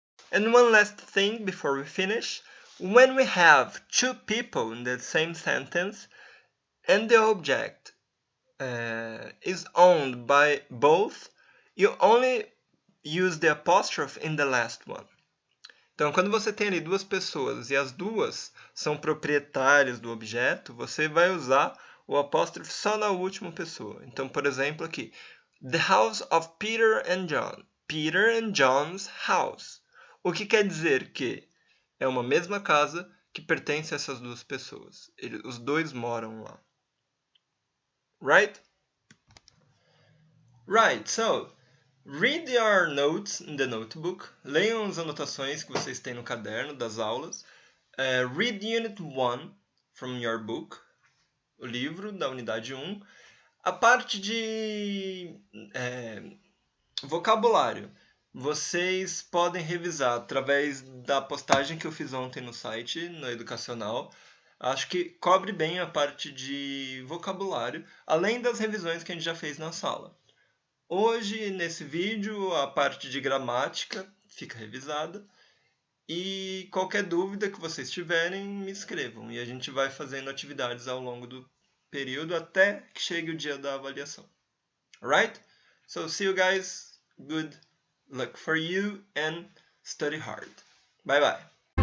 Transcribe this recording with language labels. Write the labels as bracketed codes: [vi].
[en] And one last thing before we finish, when we have two people in the same sentence and the object is owned by both, you only use the apostrophe in the last one. [pt] Então, quando você tem ali duas pessoas e as duas são proprietárias do objeto, você vai usar o apóstrofe só na última pessoa. Então, por exemplo, aqui, [en] the house of Peter and John. Peter and John's house. [pt] O que quer dizer que é uma mesma casa que pertence a essas duas pessoas. Os dois moram lá. Right? [en] Right, so read your notes in the notebook. [pt] Leiam as anotações que vocês têm no caderno das aulas. [en] Read Unit 1 from your book, [pt] o livro da unidade 1. A parte de vocabulário, vocês podem revisar através da postagem que eu fiz ontem no site, no Educacional. Acho que cobre bem a parte de vocabulário, além das revisões que a gente já fez na sala. Hoje, nesse vídeo, a parte de gramática fica revisada. E qualquer dúvida que vocês tiverem, me escrevam. E a gente vai fazendo atividades ao longo do período até que chegue o dia da avaliação. [en] Alright? So, see you guys. Good luck for you and study hard. Bye bye.